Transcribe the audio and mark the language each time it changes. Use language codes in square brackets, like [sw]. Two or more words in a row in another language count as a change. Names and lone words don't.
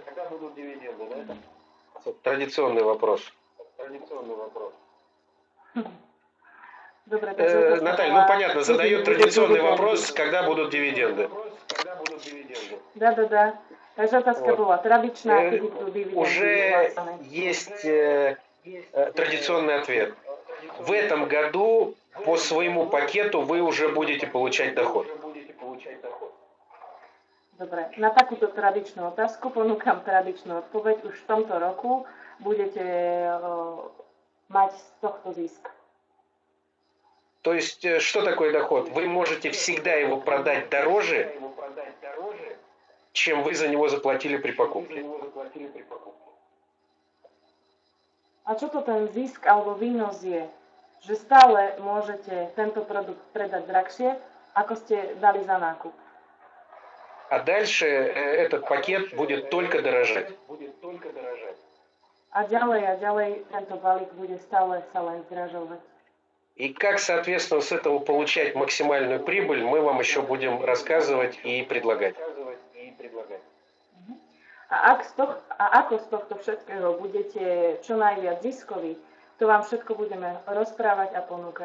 [ru] будут дивиденды, да? Традиционный вопрос. [sk] Dobre, takže [ru] Наталья, ну понятно, задает традиционный вопрос, когда будут дивиденды. Да. [sk] Takže otázka [ru] Вот. [sk] bola tradičná, kedy budú dividendy [ru] Уже [sk] vyplácané. [ru] есть традиционный ответ. В этом году по своему пакету вы уже будете получать доход. [sk] Dobre, na takúto tradičnú otázku ponúkam tradičnú odpoveď. Už v tomto roku budete mať z tohto zisk. [ru] То есть, что такое доход? Вы можете всегда его продать дороже, чем вы за него заплатили при покупке. [sk] A čo to ten zisk alebo výnos je? Že stále môžete tento produkt predať drahšie, ako ste dali za nákup. [ru] А дальше этот пакет будет только дорожать. [sk] A ďalej tento balík bude stále sa len zdražovať. [ru] И как, соответственно, с этого получать максимальную прибыль, мы вам еще будем рассказывать и предлагать. [sk] A ako z tohto všetkého budete čo najviac ziskoví, to vám všetko budeme rozprávať a ponúkať.